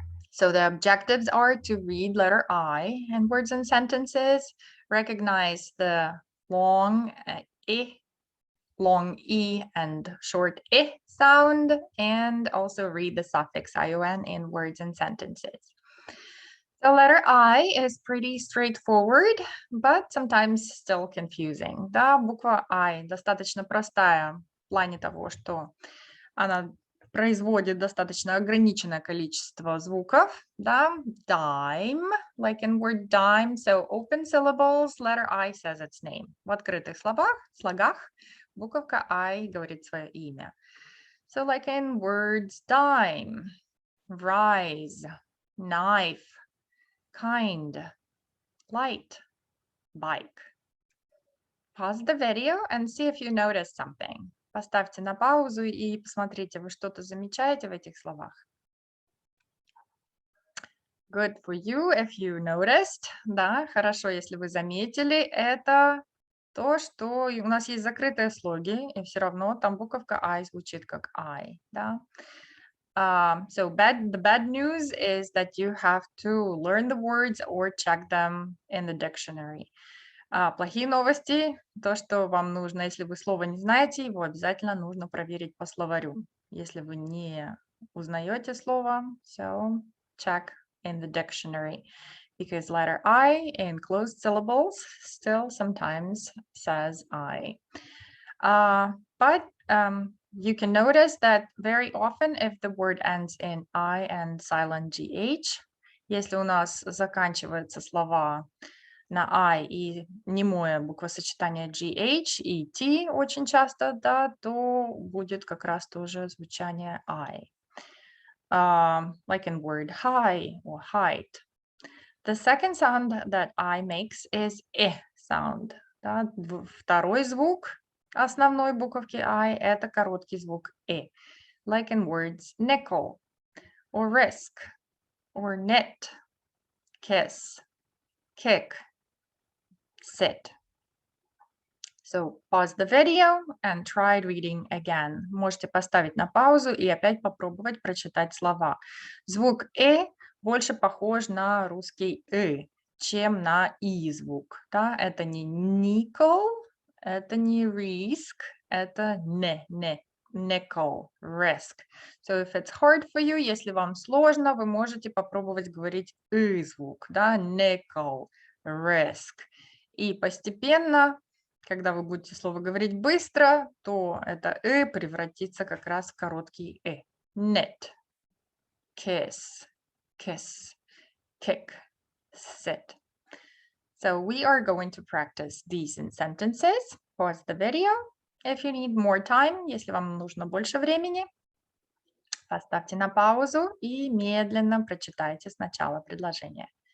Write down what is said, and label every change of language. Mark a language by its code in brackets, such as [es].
[en] So the objectives are to read letter I in words and sentences, recognize the long I, long E and short I sound, and also read the suffix ION in words and sentences. The letter I is pretty straightforward, but sometimes still confusing. [ru] Да, буква I достаточно простая в плане того, что она производит достаточно ограниченное количество звуков, да, [en] dime, like in word dime, so open syllables, letter I says its name. [ru] В открытых слогах буковка I говорит свое имя. [en] So like in words dime, rise, knife, kind, light, bike. Pause the video and see if you notice something. [ru] Поставьте на паузу и посмотрите, вы что-то замечаете в этих словах? Good for you if you noticed. Да, хорошо, если вы заметили. Это то, что у нас есть закрытые слоги, и все равно там буковка I звучит как I. Да? [en] So the bad news is that you have to learn the words or check them in the dictionary. [ru] Плохие новости, то, что вам нужно, если вы слово не знаете, его обязательно нужно проверить по словарю. Если вы не узнаете слово, [en] so check in the dictionary, because letter I in closed syllables still sometimes says I. But you can notice that very often if the word ends in I and silent GH, [ru] если у нас заканчиваются слова на I и немое буквосочетание GH и T очень часто, да, то будет как раз тоже звучание I. [en] Like in word high or height. The second sound that I makes is sound. [ru] Да? Второй звук основной буковки I это короткий звук [en] Like in words nickel or risk or knit, kiss, kick, sit. So pause the video and try reading again. [ru] Можете поставить на паузу и опять попробовать прочитать слова. Звук больше похож на русский чем на и звук. Да? Это не nickel, это не risk, это nickel, risk. [en] So if it's hard for you, [ru] если вам сложно, вы можете попробовать говорить звук, да, nickel, risk. И постепенно, когда вы будете слово говорить быстро, то это превратится как раз в короткий knit, kiss, kiss, kick, sit. [en] So we are going to practice these in sentences. Pause the video. If you need more time, [ru] если вам нужно больше времени, поставьте на паузу и медленно прочитайте сначала предложение.